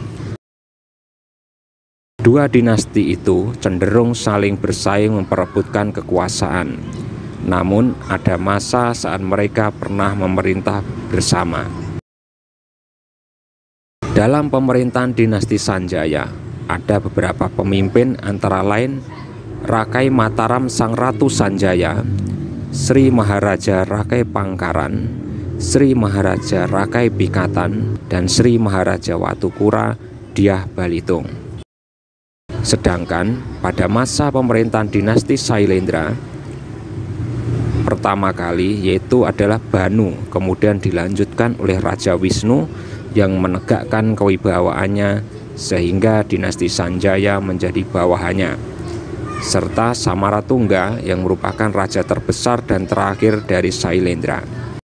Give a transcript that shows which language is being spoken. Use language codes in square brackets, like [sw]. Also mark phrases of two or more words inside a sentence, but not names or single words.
[id] 2 dinasti itu cenderung saling bersaing memperebutkan kekuasaan. Namun ada masa saat mereka pernah memerintah bersama. Dalam pemerintahan dinasti Sanjaya, ada beberapa pemimpin antara lain Rakai Mataram Sang Ratu Sanjaya, Sri Maharaja Rakai Pangkaran, Sri Maharaja Rakai Pikatan, dan Sri Maharaja Watukura Dyah Balitung. Sedangkan pada masa pemerintahan dinasti Sailendra pertama kali yaitu adalah Banu, kemudian dilanjutkan oleh Raja Wisnu yang menegakkan kewibawaannya sehingga dinasti Sanjaya menjadi bawahannya, serta Samaratungga yang merupakan raja terbesar dan terakhir dari Sailendra.